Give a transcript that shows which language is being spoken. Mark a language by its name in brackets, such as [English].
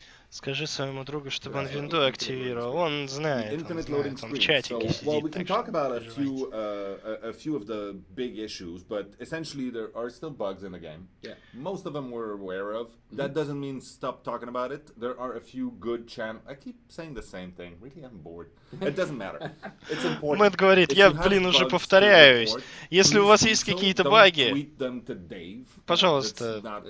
[Russian] Скажи своему другу, чтобы он винду активировал. Он знает, он в чатике сидит. [English] We can talk about a few of the big issues, but essentially there are still bugs in the game. Yeah. Most of them we're aware of. That doesn't mean stop talking about it. There are a few good channels. I keep saying the same thing. Really, I'm bored. It doesn't matter. It's important. [Russian] Мэтт говорит, я, уже повторяюсь. Если у вас есть какие-то баги, пожалуйста.